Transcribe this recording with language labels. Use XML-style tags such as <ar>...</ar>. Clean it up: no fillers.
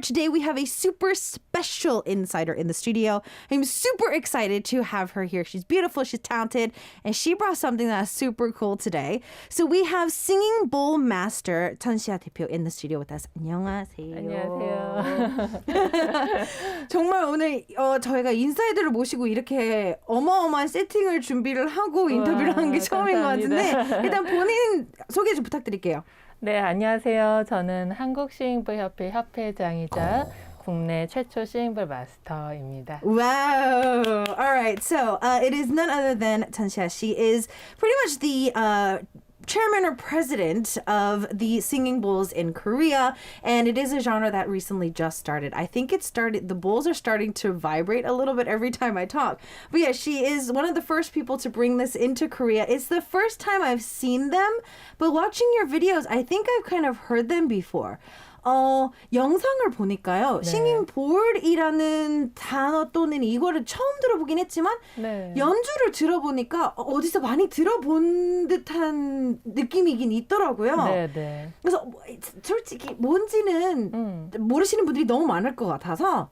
<en>Today we have a super special insider in the studio. I'm super excited to have her here. She's beautiful, she's talented, and she brought something that's super cool today. So we have singing bowl master 천시아 대표 in the studio with us.</en> <ko>안녕하세요. 안녕하세요. 정말 오늘 저희가 인사이더를 모시고 이렇게 어마어마한 세팅을 준비를 하고 인터뷰를 하는 게 처음인 것 같은데 일단 본인 소개 좀 부탁드릴게요. 네, 안녕하세요. 저는 한국시잉볼협회 협회장이자 국내 최초 시잉볼 마스터입니다.</ko> <en>Wow. All right. So it is none other than Tanxia. She is pretty much the chairman or president of the singing bowls in Korea, and it is a genre that recently just started. I think the bowls are starting to vibrate a little bit every time I talk. But yeah, she is one of the first people to bring this into Korea. It's the first time I've seen them, but watching your videos, I think I've kind of heard them before.</en> <ko>영상을 보니까요. 네. 싱잉 볼이라는 단어 또는 이거를 처음 들어보긴 했지만 네. 연주를 들어보니까 어디서 많이 들어본 듯한 느낌이긴 있더라고요. 네, 네. 그래서 솔직히 뭔지는 모르시는 분들이 너무 많을 것 같아서</ko>